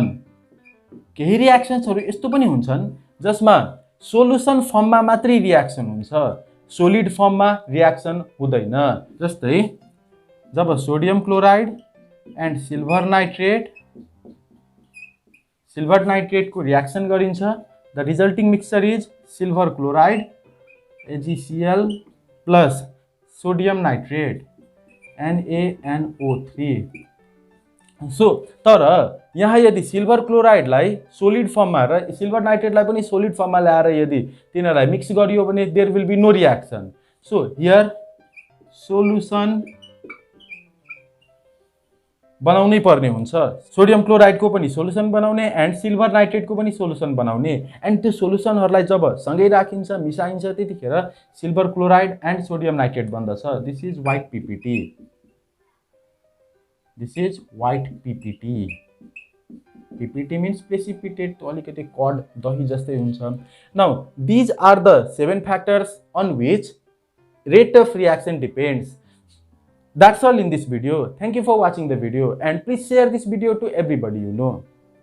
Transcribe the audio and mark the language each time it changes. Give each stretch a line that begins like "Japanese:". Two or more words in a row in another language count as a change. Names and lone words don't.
Nepali: केही रिएक्सन्सहरू यस्तो पनि हुन्छन् जसमा
English: solution formमा
Nepali: मात्रै रिएक्सन हुन्छ,
English: solid formमा
Nepali: रिएक्सन हुँदैन। जस्तै जब
English: sodium chloride and silver nitrateको
Nepali: रिएक्सन गरिन्छ,
English: the resulting mixture is silver chloride AgCl plus sodium nitrate NaNO3.
Nepali: सो तर यहाँ यदि
English: silver chlorideलाई solid formमा
Nepali: र
English: silver nitrateलाई
Nepali: पनि
English: solid formमा
Nepali: ल्याएर यदि तिनीहरूलाई मिक्स गरियो भने
English: there will be no reaction. so here solution
Nepali: बनाउनै पर्ने हुन्छ,
English: sodium chlorideको
Nepali: पनि सोलुसन बनाउने एन्ड
English: silver nitrateको
Nepali: पनि सोलुसन बनाउने, एन्ड त्यो सोलुसनहरूलाई जब सँगै राखिन्छ, मिसाइन्छ, त्यतिखेर
English: silver chloride and sodium nitrate
Nepali: बन्दछ।
English: This is white PPT. PPT means precipitate,
Nepali: तो अलिकति कर्ड दही जस्तै हुन्छ।
English: नाउ these are the 7 factors on which rate of reaction depends. That's all in this video. Thank you for watching the video and please share this video to everybody you know.